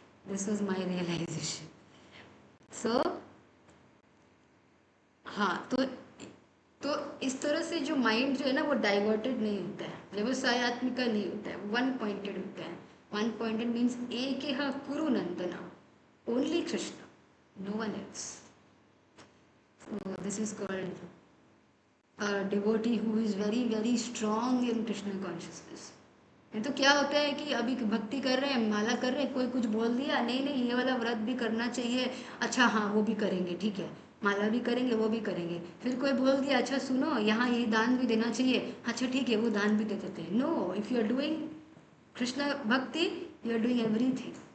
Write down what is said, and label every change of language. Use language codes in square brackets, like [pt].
[en] This was my realisation. [hi] सो हाँ, तो इस तरह से जो माइंड जो है ना वो डाइवर्टेड नहीं होता है, व्यवसायत्मिक का नहीं होता है, वन पॉइंटेड होता है। [en] One pointed means एक Kuru Nandana, only Krishna, no one else. This is called a devotee who is very very strong in Krishna consciousness। [hi] नहीं तो क्या होता है कि अभी भक्ति कर रहे हैं, माला कर रहे हैं, कोई कुछ बोल दिया, नहीं नहीं ये वाला व्रत भी करना चाहिए, अच्छा हाँ वो भी करेंगे, ठीक है, माला भी करेंगे, वो भी करेंगे। फिर कोई बोल दिया, अच्छा सुनो यहाँ ये दान भी देना चाहिए, अच्छा ठीक है वो दान भी दे देते हैं। [en] No, if you are doing Krishna bhakti, you are doing everything.